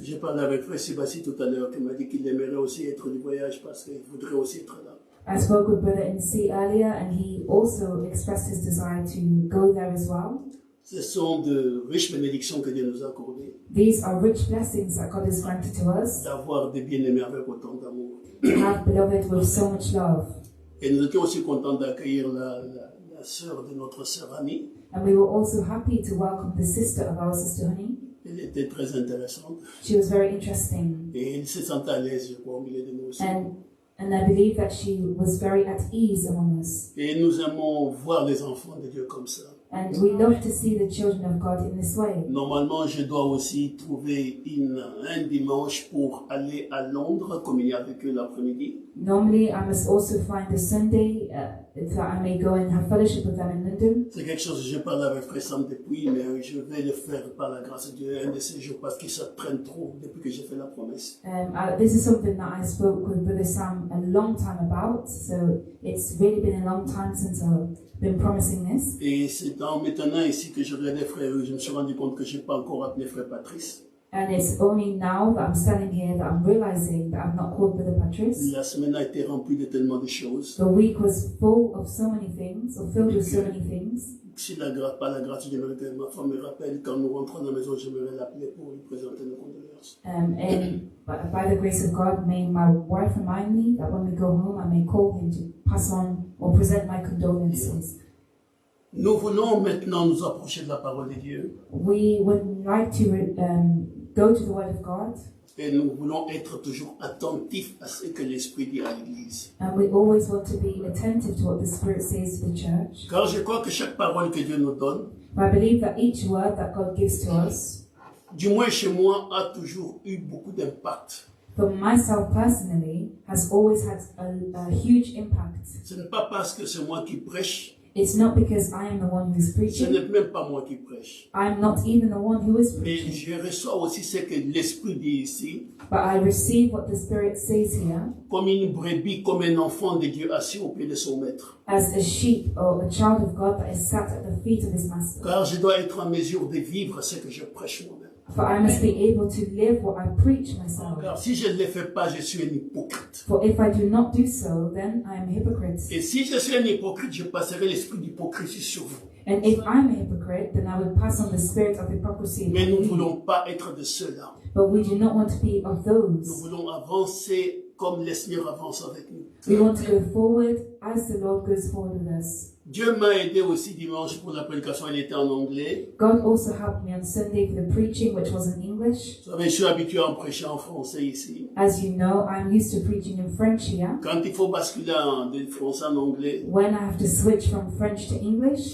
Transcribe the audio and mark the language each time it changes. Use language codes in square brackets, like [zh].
[fr] J'ai parlé avec frère Sébastien tout à l'heure qui m'a dit qu'il aimerait aussi être du voyage parce qu'il voudrait aussi être là. [en] I spoke with Brother NC earlier and he also expressed his desire to go there as well. [fr] Ce sont de riches bénédictions que Dieu nous a accordées. [en] These are rich blessings that God has granted to us, [fr] D'avoir des bien-aimés avec autant d'amour. [en] to have beloved with so much love. [fr] Et nous étions aussi contents d'accueillir la sœur de notre sœur Annie. [en] And we were also happy to welcome the sister of our sister Honey. [fr] Elle était très intéressante. [en] She was very interesting. [fr] Et elle se sentait à l'aise, je crois, au milieu de nous aussi. [en] And I believe that she was very at ease among us. [fr] Et nous aimons voir les enfants de Dieu comme ça. [en] And we love to see the children of God in this way. [fr] Normalement, je dois aussi trouver un dimanche pour aller à Londres, communier avec eux l'après-midi. [en] Normally, I must also find a Sunday that I may go and have fellowship with them in London. [fr] C'est quelque chose que je parle avec Frère Sam depuis, mais je vais le faire par la grâce de Dieu un de ces jours parce que ça traîne trop depuis que j'ai fait la promesse. [en] This is something that I spoke with Brother Sam a long time about, so it's really been a long time since I've been promising this. [fr] Et c'est en m'étonnant ici que je regardais Frère, je me suis rendu compte que je n'ai pas encore appelé Frère Patrice. [en] And it's only now that I'm standing here that I'm realizing that I've not called Brother Patrice. [fr] La semaine a été remplie de tellement de choses. [en] The week was full of so many things, or filled with so many things. [fr] si la grâce, pas la grâce, j'aimerais que ma femme me rappelle quand nous rentrons à la maison, j'aimerais l'appeler pour lui présenter nos condoléances. [en] And by the grace of God, may my wife remind me that when we go home, I may call him to pass on or present my condolences. [fr] Nous voulons maintenant nous approcher de la parole de Dieu. [en] We would like to go to the Word of God. [fr] Et nous voulons être toujours attentifs à ce que l'Esprit dit à l'Église. [en] And we always want to be attentive to what the Spirit says to the church. [fr] Car je crois que chaque parole que Dieu nous donne, [en] But I believe that each word that God gives to us, [fr] du moins chez moi, a toujours eu beaucoup d'impact. [en] for myself personally, has always had a huge impact. [fr] Ce n'est pas parce que c'est moi qui prêche, [en] It's not because I am the one who is [fr] ce [en] preaching. [fr] n'est même pas moi qui prêche. [en] I'm not even the one who is [fr] Mais [en] preaching. [fr] je reçois aussi ce que l'Esprit dit ici, [en] But I receive what the Spirit says here [fr] comme une brebis, comme un enfant de Dieu assis au pied de son maître. [en] as a sheep or a child of God that is sat at the feet of his master. [fr] Car je dois être en mesure de vivre ce que je prêche moi-même. [en] For I must be able to live what I preach myself. [fr] Car si je ne le fais pas, je suis un hypocrite. [en] For if I do not do so, then I am a hypocrite. [fr] Et si je suis un hypocrite, je passerai l'esprit d'hypocrisie sur vous. [en] And if I'm a hypocrite, then I would pass on the spirit of hypocrisy. [fr] Mais nous ne [en] upon you. [fr] voulons pas être de ceux-là. [en] But we do not want to be of [fr] Nous [en] those. [fr] voulons avancer comme le Seigneur avance avec nous. [en] We want to go forward as the Lord goes forward with us. [fr] Dieu m'a aidé aussi dimanche pour la prédication, elle était en anglais. [en] God also helped me on Sunday for the preaching, which was in English. [fr] Vous savez, je suis habitué à en prêcher en français ici. [en] As you know, I'm used to preaching in French here. [fr] Quand il faut basculer de français en anglais, [en] When I have to switch from French to English,